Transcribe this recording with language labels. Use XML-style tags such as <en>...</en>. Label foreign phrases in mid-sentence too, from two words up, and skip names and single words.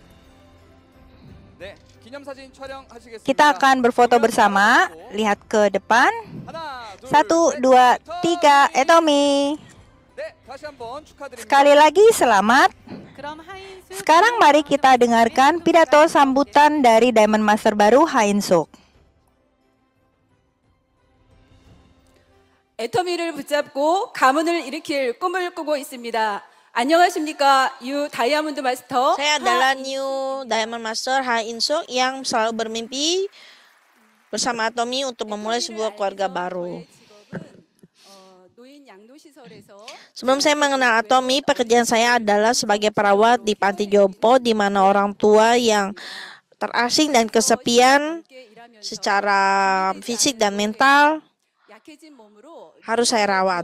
<id>Kita akan berfoto bersama. Lihat ke depan. 1, 2, 3, Atomy. Sekali lagi selamat. Sekarang mari kita dengarkan pidato sambutan dari</id> <en>Diamond Master</en> <id>baru Ha In Suk.</id> <ko>애터미를 붙잡고 가문을 일으킬 꿈을 꾸고 있습니다. 안녕하십니까, 유 다이아몬드 마스터.</ko> <id>Saya adalah</id> <en>New Diamond Master</en> <id>Ha In Suk yang selalu bermimpi bersama Atomy untuk memulai sebuah keluarga baru. Sebelum saya mengenal Atomy, pekerjaan saya adalah sebagai perawat di panti jompo, di mana orang tua yang terasing dan kesepian secara fisik dan mental harus saya rawat.</id>